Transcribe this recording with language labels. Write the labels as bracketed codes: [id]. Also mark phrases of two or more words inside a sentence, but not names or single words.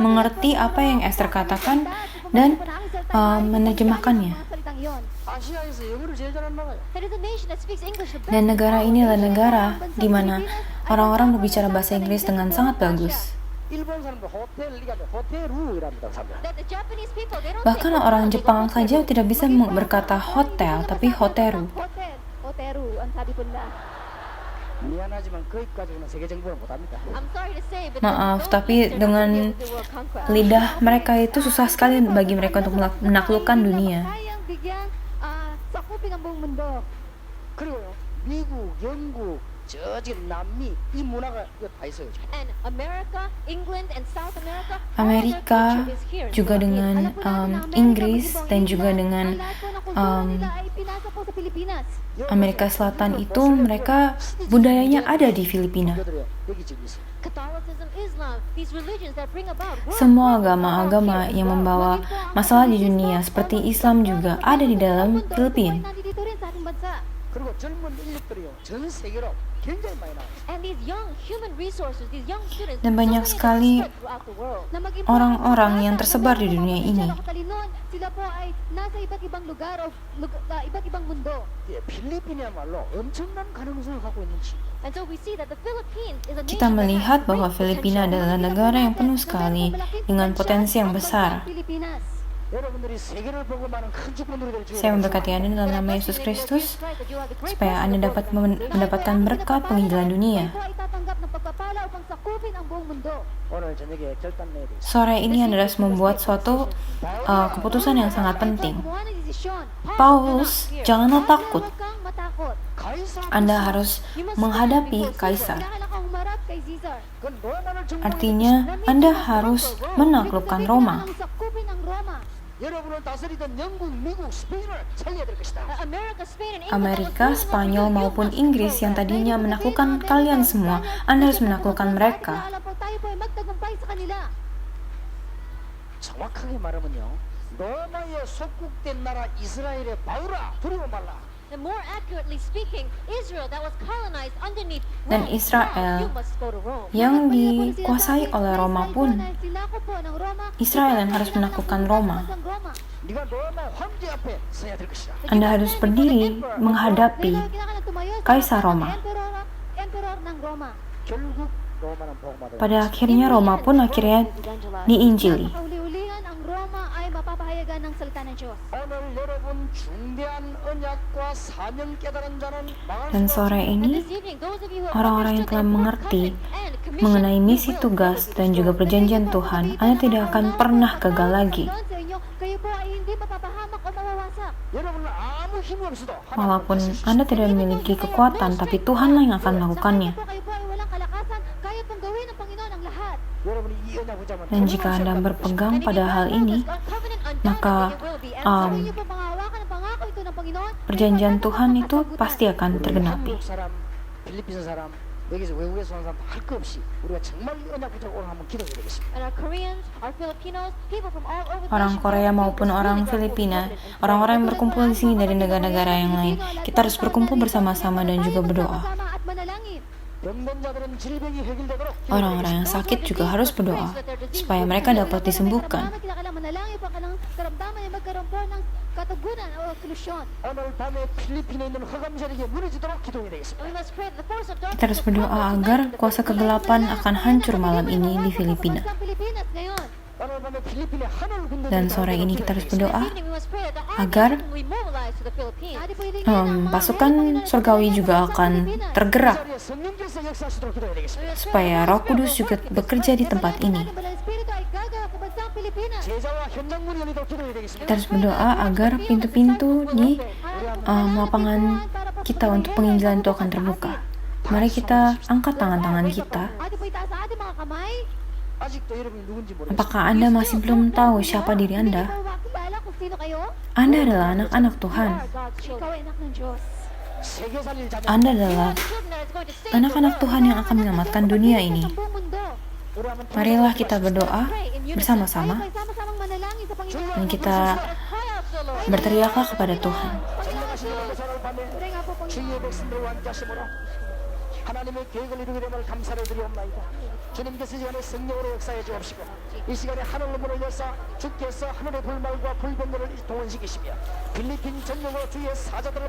[id] mengerti apa yang Esther katakan dan menerjemahkannya. [tl] Mga salitang iyon. [ko] 아시아에서 영어를 제일 잘하는 나라예요. [en] That is a nation that speaks English the best. [id] Dan negara ini adalah negara di mana orang-orang berbicara bahasa Inggris dengan sangat bagus. [ko] 일본 사람들 호텔 이가 호텔루이랍니다, 사람들. [en] That the Japanese people, they don't [id] Bahkan [en] say [id] orang [en] hotel, they go [id] Jepang [en] hotel. [id] saja tidak bisa berkata hotel, tapi hoteru. [tl] Hotel. Hoteru, ang sabi po nila. [ko] 미안하지만 거기까지는 세계 정복을 못합니다. [en] I'm sorry to say, but [id] Maaf, [en] those [id] tapi [en] nations are not [id] dengan [en] gonna be able to do world conquest. [id] Lidah mereka itu susah sekali bagi mereka untuk menaklukkan dunia. [tl] Kayang bigyan, sakupin ang buong mundo. [ko] 그리고요, 미국, 영국, 저기 남미 이 문화가 이거 다 있어요. 지금. [en] And America, England, and South America, all their [id] Amerika [en] culture is here in [id] juga [en] Philippines. [id] dengan [tl] Alam po natin na Amerika, [id] Inggris [tl] mag-ibang [id] dan [tl] England, [id] juga dengan [tl] ang lahat po ng kultura nila ay pinasa po sa Pilipinas. [id] Amerika Selatan itu mereka budayanya ada di Filipina. [ko] 교들이요, 여기 지금 있어요. [en] Catholicism, Islam, these religions that bring about world [id] Semua agama-agama yang membawa masalah di dunia seperti Islam juga ada di dalam [tl] Mundo, ito po ay [id] Filipina. [tl] nandito rin sa ating bansa. [ko] 그리고 젊은 인력들이요, 전 세계로 굉장히 많이 나와요. [en] And these young human resources, these young students, [id] Dan banyak [en] so many [id] sekali [en] are spread throughout the world. [tl] Na maging [id] orang-orang [tl] bata, [id] yang tersebar di [tl] na meron [id] dunia [tl] pong [id] ini. [tl] potensyal na katalinuhan, sila po ay nasa iba't ibang lugar o iba't ibang mundo. [ko] 예, 필리핀이야말로 엄청난 가능성을 갖고 있는 지. [en] And so we see that the Philippines is a nation [id] Kita [en] that has [id] melihat [en] great [id] bahwa Filipina [en] potential. [id] adalah negara yang penuh sekali dengan potensi yang besar. [tl] Pilipinas. [ko] 여러분들이 세계를 보고 많은 큰 주권들이 될 줄. [id] Saya memberkati Anda dalam nama Yesus Kristus supaya Anda dapat mendapatkan berkat penginjilan dunia. [tl] Kayo po ay tatanggap ng pagpapala upang sakupin ang buong mundo. [ko] 오늘 저녁에 결단 내야 돼. [id] Sore ini Anda harus membuat suatu keputusan yang sangat penting. [tl] Gumawa ng desisyon. [id] Paulus, janganlah takut. [tl] Huwag kang matakot. [ko] 가이사 [id] Anda harus menghadapi kaisar. [tl] Kailangan kang humarap kay Caesar. [ko] 그 로마를 정복하는 [id] Artinya, Anda harus menaklukkan Roma. [tl] Kailangan sakupin ang Roma. [ko] 여러분을 다스리던 영국, 미국, 스페인을 살려야 될 것이다. [en] America, Spain, and England [id] Amerika, Spanyol maupun Inggris yang tadinya menaklukkan kalian semua, Anda harus menaklukkan mereka. [tl] Alam po tayo po ay magtagumpay sa kanila. [ko] 정확하게 말하면요. 로마에 속국된 나라 이스라엘의 바울아 두려워 말라. [en] And more accurately speaking, Israel that was colonized underneath [id] Dan [en] Rome. [id] Israel [en] You must go to Rome. [id] yang dikuasai oleh Roma pun, Israel yang harus menaklukkan Roma. [ko] 네가 로마 황제 앞에 서야 될 것이다. [id] Anda harus berdiri menghadapi Kaisar Roma. [tl] Emperor ng Roma. [ko] 결국 로마는 복음화될 [id] Pada akhirnya Roma pun akhirnya diinjili. [tl] Kauli-ulihan ang Roma ay mapapahayagan ng salita ng Diyos. [ko] 오늘 여러분 중대한 언약과 사명 깨달은 자는 망할 [id] Dan [ko] 수가 [id] sore ini, [en] This evening, those of you who have [id] orang-orang yang [en] understood [id] telah [en] the [id] mengerti [en] covenant and commission [id] mengenai misi [en] will [id] tugas dan juga perjanjian Tuhan, Anda tidak akan pernah gagal lagi. [tl] Kayo po ay hindi mapapahamak o mawawasak. [ko] 여러분은 아무 힘이 없어도 [id] Walaupun Anda tidak memiliki kekuatan, tapi Tuhanlah yang akan melakukannya. [tl] Kayo po ay walang kalakasan, kaya pong gawin ng Panginoon ang lahat. [ko] 여러분이 이 언약 붙잡으면 [id] Dan jika Anda berpegang pada hal ini, maka [tl] Kung inyo po panghawakan ang pangako ito ng Panginoon, [id] perjanjian Tuhan itu pasti akan tergenapi. [ko] 한국 사람, 필리핀 사람, 여기서 외국에서 온 사람 할 거 없이 우리가 정말 이 언약 붙잡고 오늘 한번 기도해야 되겠습니다. [en] And our Koreans, our Filipinos, people from all over the [id] Orang [en] nation, [id] Korea maupun orang Filipina, orang-orang yang berkumpul di sini dari negara-negara yang lain, kita harus berkumpul bersama-sama dan juga berdoa. [tl] Sama at manalangin. [ko] 병든 자들은 질병이 해결되도록 [id] Orang-orang yang sakit juga harus berdoa supaya mereka dapat disembuhkan. [tl] Kita kailangan manalangin po ang karamdaman ay magkaroon po ng katugunan o solusyon. [ko] 오늘 밤에 필리핀에 있는 흑암 세력이 무너지도록 기도해야 되겠습니다. [en] we must pray that the force of darkness [id] Kita harus berdoa agar kuasa kegelapan akan hancur malam ini di Filipina. [tl] Sa Pilipinas ngayon. [ko] 오늘 밤에 필리핀의 하늘 군대 [id] Dan sore ini kita harus berdoa [en] This evening we must pray that the army [id] agar [en] will be mobilized to the Philippines. [tl] Adi po hilingin ang mga [id] pasukan surgawi juga akan tergerak [ko] 성령께서 역사하시도록 기도해야 되겠습니다. [id] supaya Roh Kudus juga bekerja di tempat ini. [tl] Espiritu ay gagawa sa bansang Pilipinas. [ko] 제자와 현장문이 열리도록 기도해야 되겠습니다. [id] Kita harus berdoa agar pintu-pintu di lapangan kita untuk penginjilan itu akan terbuka. Mari kita angkat tangan-tangan kita. [tl] Adi po itaas sa ating mga kamay. [ko] 아직도 여러분이 누군지 모르겠습니다. [id] Apakah Anda masih belum tahu siapa diri Anda? [tl] Hindi po makilala kung sino kayo. [id] Anda adalah anak-anak Tuhan. [en] God's children. [tl] Ikaw ay anak ng Diyos. [ko] 세계 살릴 자녀. [id] Anda adalah [en] Children that is going to save [id] anak-anak Tuhan yang akan menyelamatkan dunia ini. [tl] Ang buong mundo. [ko] 우리 한번 [id] Marilah kita berdoa bersama-sama [tl] Tayo po ay sama-samang manalangin sa Panginoon. [id] dan kita [en] cry out to the Lord. [id] berteriaklah kepada Tuhan. [ko] 전능하신 여호와께서 오늘 밤에 [tl] Pray nga po, Panginoon. [ko] 주의 백성들 완자심으로 하나님의 계획을 이루게 됨을 감사를 드리옵나이다. 주님께서 이 시간에 성령으로 역사해 주옵시고 이 시간에 하늘로 문을 열사 주께서 하늘의 불말과 불병거를 동원시키시며 필리핀 전역으로 주의 사자들을